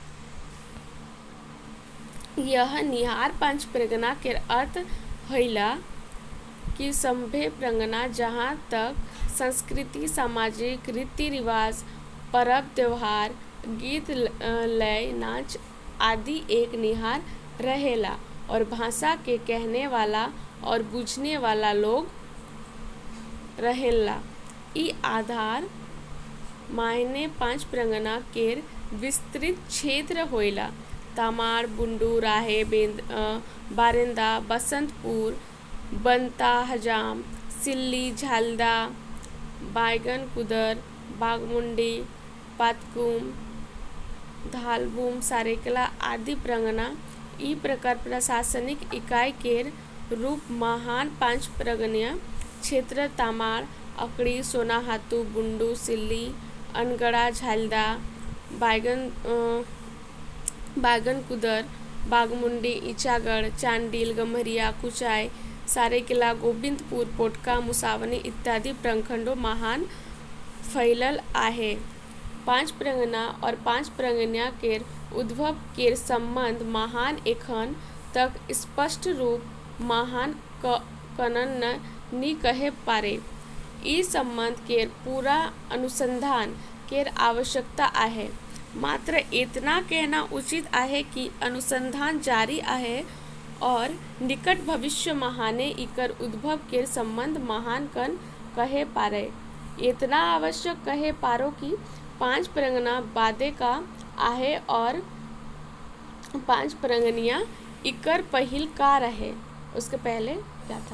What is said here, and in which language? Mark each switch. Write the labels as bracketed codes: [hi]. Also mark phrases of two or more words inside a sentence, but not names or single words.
[tdb] यह निहार पांच परगना के अर्थ हैला कि सभे परगना जहाँ तक संस्कृति, सामाजिक रीति रिवाज, परब त्योहार, गीत, लय, नाच आदि एक निहार रहेला और भाषा के कहने वाला और बुझने वाला लोग रहेला। ई आधार मायने पांच परगना केर विस्तृत क्षेत्र होइला। तमाड़, बुंडू, राहे, बारिंदा, बसंतपुर, बनता, हजाम, सिल्ली, झालदा, बायगन कुदर, बागमुंडी, पातकुम, धालबूम, सारेकला आदि प्रगना ई प्रकार प्रशासनिक इकाई केर रूप महान पांच प्रगनीय क्षेत्र तामाड़, अकड़ी, सोनाहातू, बुंडू, सिल्ली, अनगड़ा, झालदा, बागनकुदर, बागमुंडी, ईचागढ़, चांडिल, गम्हरिया, कुचाई, सारेकिला, गोविंदपुर, पोटका, मुसावनी इत्यादि प्रखंडों महान फैलल आहे। पांच प्रगना और पांच प्रगनिया केर उद्भव केर संबंध महान एखन तक स्पष्ट रूप महान कनन नी कहे पारे। ई संबंध केर पूरा अनुसंधान केर आवश्यकता आहे। मात्र इतना कहना उचित आहे कि अनुसंधान जारी आहे और निकट भविष्य महाने इकर उद्भव केर संबंध महान कन कहे पारे। इतना आवश्यक कहे पारो कि पांच प्रगना बादे का आहे और पांच प्रगनिया इकर पहिल का रहे, [hi] उसके पहले क्या था।